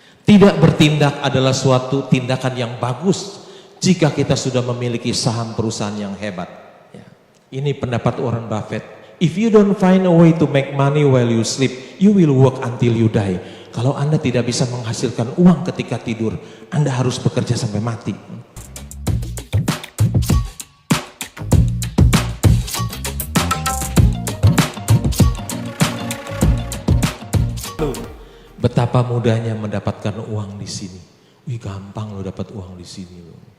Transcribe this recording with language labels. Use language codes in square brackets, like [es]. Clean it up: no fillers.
[id] Tidak bertindak adalah suatu tindakan yang bagus jika kita sudah memiliki saham perusahaan yang hebat. Ya. Ini pendapat Warren Buffett. [en] If you don't find a way to make money while you sleep, you will work until you die. [id] Kalau Anda tidak bisa menghasilkan uang ketika tidur, Anda harus bekerja sampai mati. Betapa mudahnya mendapatkan uang di sini. Wih, gampang lo dapat uang di sini lo.